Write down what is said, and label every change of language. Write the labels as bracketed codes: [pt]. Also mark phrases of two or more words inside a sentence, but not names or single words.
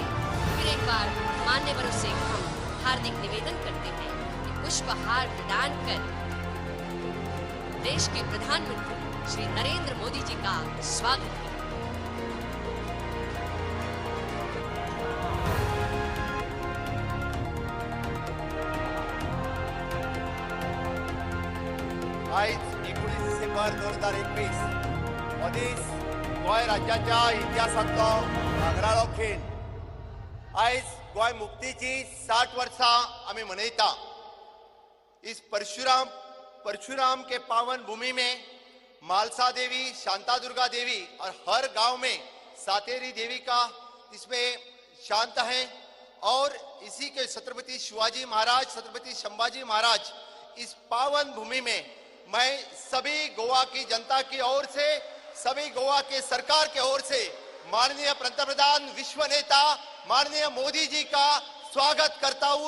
[hi] फिर एक बार मान्यवरों से हम हार्दिक निवेदन करते हैं कि पुष्पहार प्रदान कर देश के प्रधानमंत्री श्री नरेंद्र मोदी जी का स्वागत करें। [kok] आज 19 डिसेंबर 2021 हो दीस गोंय राज्याच्या इतिहासांतलो भांगराळो खीण। आज गोंय मुक्तीची 60 वर्सां आमी मनयता। [hi] इस परशुराम के पावन भूमि में मालसा देवी, शांता दुर्गा देवी और हर गांव में सातेरी देवी का इसमें शांत है। और इसी के छत्रपति शिवाजी महाराज, छत्रपति संभाजी महाराज, इस पावन भूमि में मैं सभी गोवा की जनता की ओर से, सभी गोवा के सरकार के ओर से माननीय पंतप्रधान विश्व नेता माननीय मोदी जी का स्वागत करता हूं।